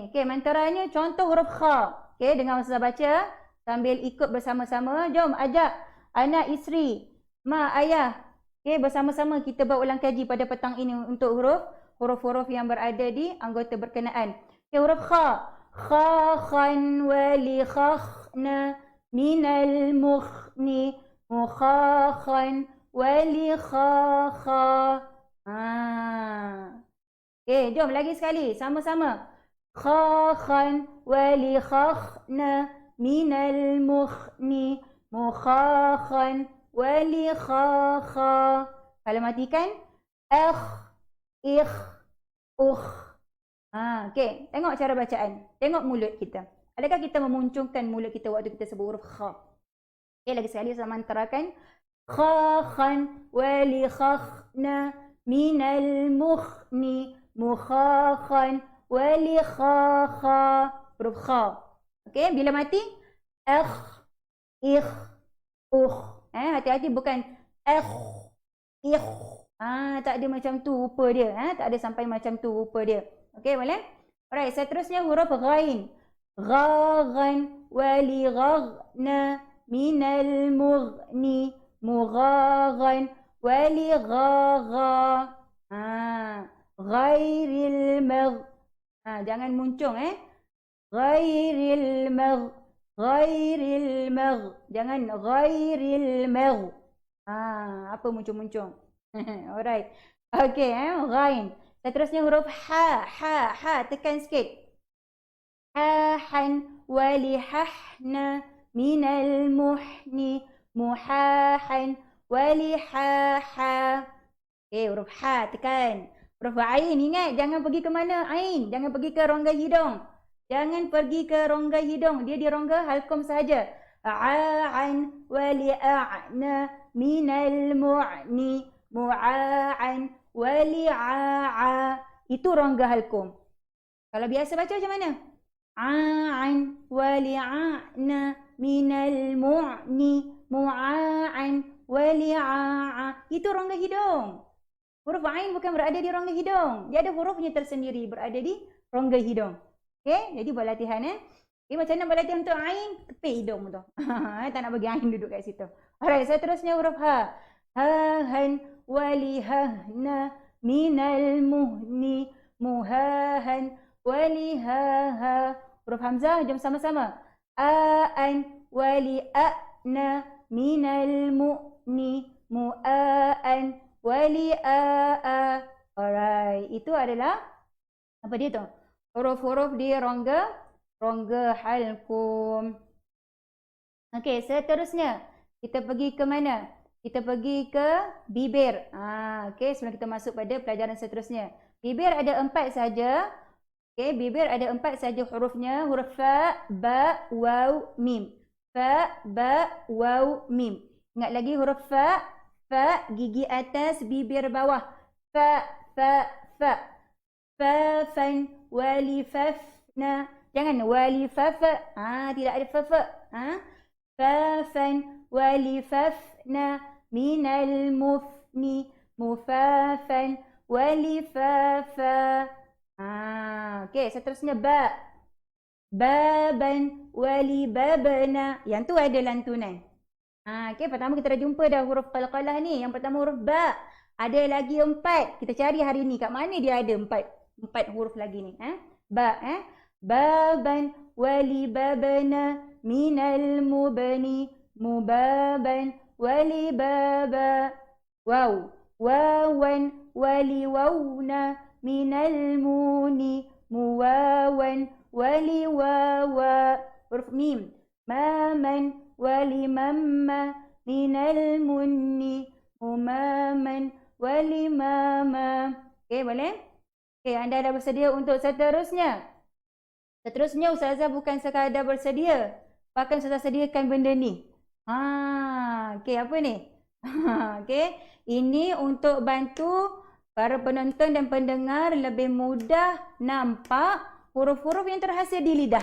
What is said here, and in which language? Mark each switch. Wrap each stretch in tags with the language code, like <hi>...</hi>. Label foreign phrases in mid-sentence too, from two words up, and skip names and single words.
<ms>Okey, mantranya contoh huruf kha. Okey, dengar Ustazah baca sambil ikut bersama-sama. Jom ajak anak isteri, mak, ayah. Okey, bersama-sama kita buat ulang kaji pada petang ini untuk huruf-huruf yang berada di anggota berkenaan. Okey, huruf kha. Kha, khan, wali, khakhna, minal, mukhni, mukhakhan, wali, khakha. Okey, jom lagi sekali. Sama-sama. Khakhan, wali, khakhna, minal, mukhni, mukhakhan, wali, khakha. Kalau matikan, ikh, ukh. Okey, tengok cara bacaan. Tengok mulut kita. Adakah kita memuncungkan mulut kita waktu kita sebut huruf kha? Okey, lagi sekali saya mantarakan. Khakhan, wali, khakhna, minal, mukhni, mukhakhan, wali, khakha. Huruf kha. Okey, bila mati, ikh, ukh. Hati-hati bukan ikh. Tak ada macam tu rupa dia. Tak ada sampai macam tu rupa dia. Okey, boleh? Alright, seterusnya huruf ghain. Ghaghan, wali, ghaghna, minal, mughni, mughaghan, wali, ghagha. Ghairil magh. Jangan muncung Ghairil magh. Ghairil magh. Jangan ghairil magh. Apa muncung-muncung? Alright. Okey, ghain. Seterusnya huruf ha. Tekan sikit. Hahan, wali, hahna, minal, muhni, muhahan, wali, haha. Okey, huruf ha tekan. Huruf ain, ingat jangan pergi ke mana? Ain, jangan pergi ke rongga hidung. Jangan pergi ke rongga hidung. Dia di rongga halqum sahaja. A'an, wali, a'na, minal, mu'ni, mu'a'an, wali, a'a. Itu rongga halqum. Kalau biasa baca macam mana? A'an, wali, a'na, minal, mu'ni, mu'a'an, wali, a'a. Itu rongga hidung. Huruf ain bukan berada di rongga hidung. Dia ada hurufnya tersendiri berada di rongga hidung. Okey, jadi buat latihan Okay, macam mana belajar untuk ain? Kepit hidung tu. Tak nak bagi ain duduk kat situ. Alright, seterusnya huruf ha. Hahan walihahna minal muhni muhahan walihaha. Huruf hamzah, jom sama-sama. Aan wali'ana minal mu'ni mu'aan wali'a'a. Alright, itu adalah apa dia tu? Huruf-huruf di rongga halqum. Okey, seterusnya kita pergi ke mana? Kita pergi ke bibir. Okey, sebelum kita masuk pada pelajaran seterusnya. Bibir ada 4 saja. Okey, bibir ada 4 saja hurufnya. Huruf fa, ba, waw, mim. Fa, ba, waw, mim. Ingat lagi huruf fa, gigi atas, bibir bawah. Fa, fa, fa. Fafan, walifafna. Jangan walifafa. Tidak ada fafa. Fafan, walifafna. Minal mufni. Mufafan, walifafa. Okey, seterusnya ba. Baban, walibabna. Yang tu ada lantunan. Okey, pertama kita dah jumpa dah huruf qalqalah ni. Yang pertama huruf ba. Ada lagi 4. Kita cari hari ni kat mana dia ada 4 huruf lagi ni. Ba. Baban, walibabna. Minal mubni. Mubaban, walibaba. Waw. Wawan, waliwawna. Minal muni. Muwawan, waliwawa. Huruf mim. Maman, walimamma. Minal munni. Umaman, walimama. Okey, boleh? Okey, anda dah bersedia untuk seterusnya? Seterusnya Ustazah bukan sekadar bersedia. Bahkan Ustazah sediakan benda ni. Okey, apa ni? Okey, ini untuk bantu para penonton dan pendengar lebih mudah nampak huruf-huruf yang terhasil di lidah.</ms>